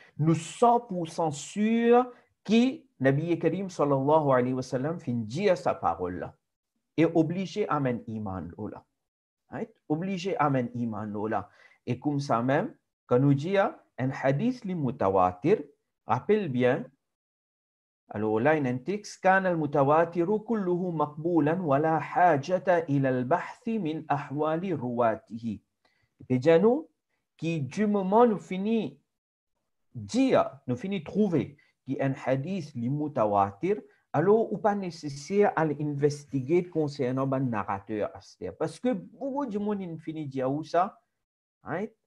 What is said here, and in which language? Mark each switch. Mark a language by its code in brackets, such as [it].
[fr] Nous 100% sûrs que Nabi Karim sallallahu alayhi wa sallam fin dire sa parole là et obligé à men iman là, right? Obligé à men iman là. Et comme ça même, quand nous dit un hadith li mutawatir, rappelle bien. Alors là, il y a un texte [ar] كان المتواتر كله مقبولا ولا حاجة إلى البحث من أحوال رواته. [fr] Et bien nous, qui du moment nous finit dire, nous finit trouver qu'il y a un hadith li mutawatir, alors ou pas nécessaire à l'investiguer concernant le narrateur. Parce que beaucoup de monde finit dire où ça, right?